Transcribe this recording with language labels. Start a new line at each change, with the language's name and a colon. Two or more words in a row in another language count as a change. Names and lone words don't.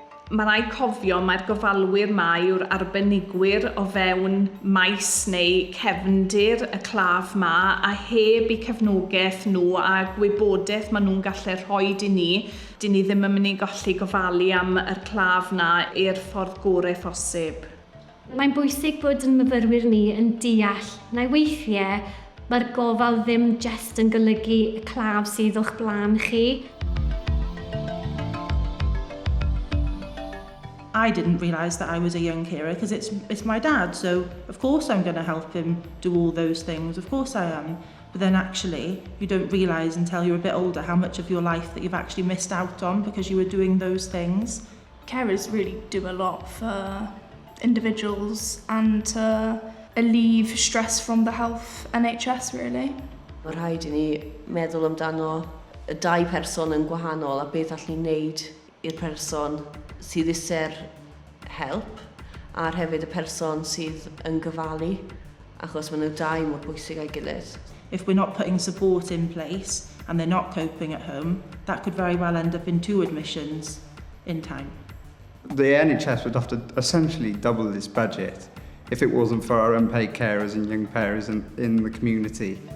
Welsh: Mae rai cofio mae'r gofalwyr ma yw'r arbenigwyr o fewn maes neu cefndir y claf ma a heb eu cefnogaeth nhw a gwybodaeth maen nhw'n gallu rhoi i ni, dyn ni ddim yn mynd i golli gofalu am yr claf na i'r ffordd gorau phosib. Mae'n bwysig bod yn myfyrwyr ni yn deall na weithiau mae'r gofal ddim jyst yn golygu y claf sydd o'ch blaen chi.
English: I didn't realise that I was a young carer because it's my dad, so of course I'm going to help him do all those things, of course I am. But then actually, you don't realise until you're a bit older how much of your life that you've actually missed out on because you were doing those things. Carers really do a lot for individuals and to alleviate stress from the health NHS, really.
Welsh: Mae rhaid i ni meddwl amdano y dau person yn gwahanol a beth allan ni wneud i'r person sydd iser help a'r hefyd y person sydd yn gyfalu achos maen nhw dau mor bwysig a'i gilydd.
English: If we're not putting support in place and they're not coping at home, that could very well end up in 2 admissions in time. The NHS would have to essentially double this budget if it wasn't for our unpaid carers and young carers in the community.